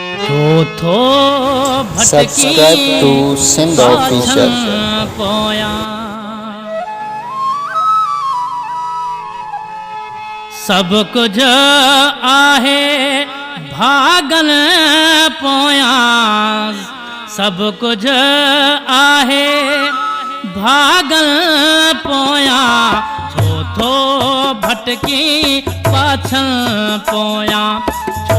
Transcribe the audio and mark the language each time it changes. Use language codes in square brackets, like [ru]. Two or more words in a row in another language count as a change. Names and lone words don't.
[sd] थो भटकी [en] Subscribe to Sindh Official. [sd] पोया सब कुछ आहे भागन पोया सब कुछ आहे भागन पोया छो थो भटकी पाछन पोया छो